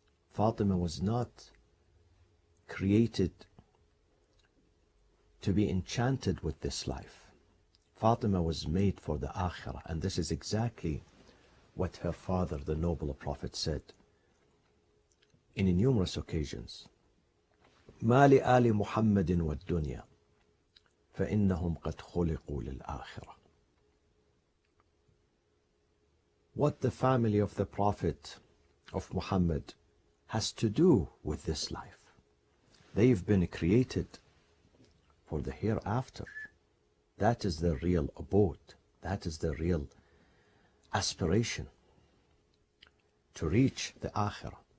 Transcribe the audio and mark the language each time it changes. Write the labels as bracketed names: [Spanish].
[English] Fatima was not created to be enchanted with this life. Fatima was made for the Akhirah, and this is exactly what her father, the noble Prophet, said in numerous occasions. [Arabic] ما لآل محمد والدنيا فإنهم قد خلقوا للآخرة. [English] What the family of the Prophet of Muhammad has to do with this life. They've been created for the hereafter. That is the real abode. That is the real aspiration, to reach the Akhirah.